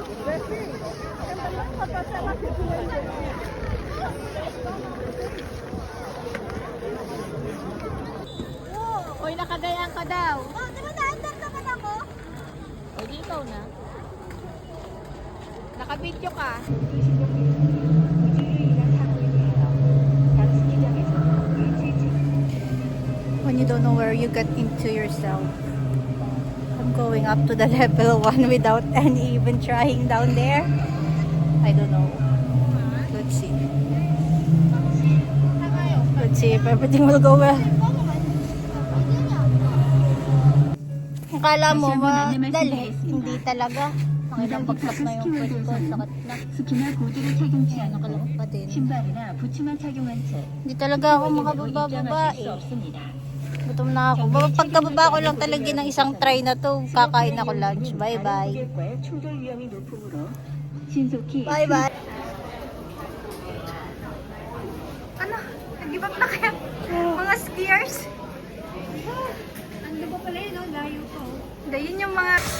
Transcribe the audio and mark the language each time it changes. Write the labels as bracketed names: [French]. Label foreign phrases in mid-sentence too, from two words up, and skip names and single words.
[Filipino] oy, nakagayaan ka daw. Oh, di ba naandar naman ako? O, di ikaw na. Naka-video ka. [English] When you don't know where you get into yourself. I'm going up to the level 1 without any even trying down there. I don't know. Let's see. Let's see if everything will go well. [Filipino] Akala mo madali, hindi talaga. Makilang bagsak na yung pwesto, sakit na. [Korean] 스키나 보드를 착용치 않고 [Filipino] Nakalungkot pa din. [Korean] 신발이나 부츠만 착용한 채 [Filipino] Hindi talaga ako makababa-baba [Korean] 입장하실 수 [Filipino] eh. [Korean] 없습니다. [Filipino] Gutom na ako. Pagkababa ko lang talaga ng isang try na to, kakain ako lunch. Bye-bye. [Korean] 고객과의 충돌 위험이 높으므로 신속히 [Filipino] Bye-bye. Ano? Nag-give up na kaya? Mga skiers? Ano ba pala yun? No? Layo ko. Hindi, yun yung mga...